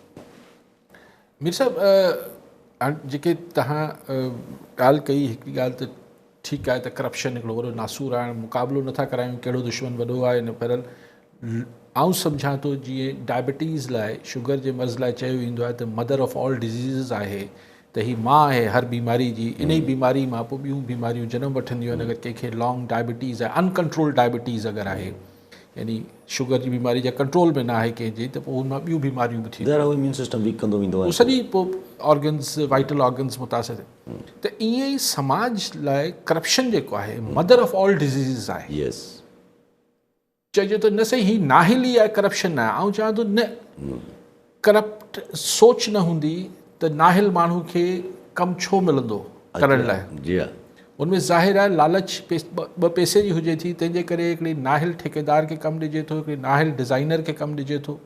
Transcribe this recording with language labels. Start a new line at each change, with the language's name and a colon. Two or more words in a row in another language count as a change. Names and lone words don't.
Sindhi: मीर साहिबु, जेके तव्हां ॻाल्हि कई, हिकिड़ी ॻाल्हि त ठीकु आहे त करप्शन हिकिड़ो वॾो नासूर आहे, मुक़ाबिलो नथा करायूं कहिड़ो दुश्मन वॾो आहे न। पर आउं सम्झां थो जीअं डायबिटीज़ लाइ, शुगर जे मर्ज़ लाइ चयो वेंदो आहे त
English: mother of all diseases
Sindhi: आहे, त ही मां आहे हर बीमारी जी। इन ई बीमारी मां पोइ ॿियूं बीमारियूं जनम वठंदियूं आहिनि। अगरि कंहिंखे
English: long diabetes
Sindhi: आहे,
English: uncontrol diabetes
Sindhi: अगरि आहे, यानी शुगर जी बीमारी जा कंट्रोल में न आहे कंहिंजे, त पोइ हुन मां ॿियूं बीमारियूं बि थींदियूं,
English: immune system weak
Sindhi: कंदो वेंदो आहे, सॼी पोइ
English: organs, vital organs
Sindhi: मुतासिर। त ईअं ई समाज लाइ करप्शन जेको आहे
English: mother of all diseases
Sindhi: आहे। यस, चइजे थो न सही, ही नाहिली आहे, करप्शन न आहे। ऐं चवां थो न, करप्ट सोच न हूंदी त नाहिल माण्हू खे कमु छो मिलंदो करण लाइ? जी हा, उनमें ज़ाहिर आहे लालच ॿ पैसे जी हुजे थी, तंहिंजे करे हिकिड़े नाहिल ठेकेदार खे कमु ॾिजे थो, हिकिड़े नाहिल डिज़ाइनर खे कमु ॾिजे थो।